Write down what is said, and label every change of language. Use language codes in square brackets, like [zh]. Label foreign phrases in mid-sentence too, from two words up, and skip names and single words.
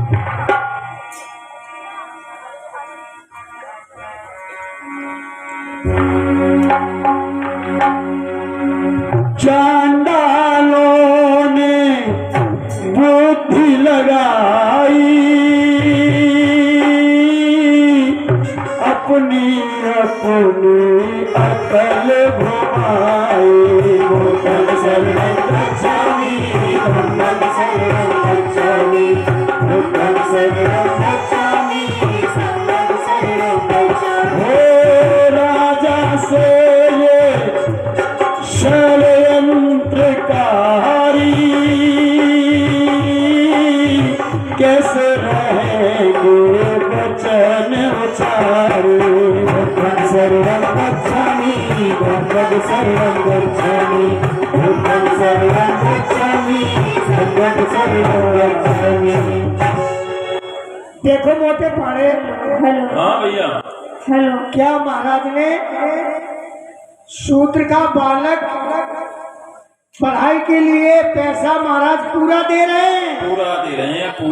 [hi] चांडालों ने बुद्धि लगाई, अपनी अपनी अकल घुमाई। [pi] भूतल शरणं गच्छामि, धम्मं शरणं गच्छामि, बुद्धं शरणं गच्छामि, संघं शरणं गच्छामि। [hi] हो राजा से ये षड्यंत्रकारी कैसे रहेंगे वचन उचारे। [pi] बुद्धं शरणं गच्छामि, धम्मं शरणं गच्छामि, बुद्धं शरणं गच्छामि, संघं शरणं गच्छामि। [hi] देखो मोटे पाड़े। हेलो हाँ भैया। हेलो। क्या महाराज ने शूद्र का बालक पढ़ाई के लिए पैसा महाराज पूरा दे रहे हैं। पूरा दे रहे हैं, पूरा।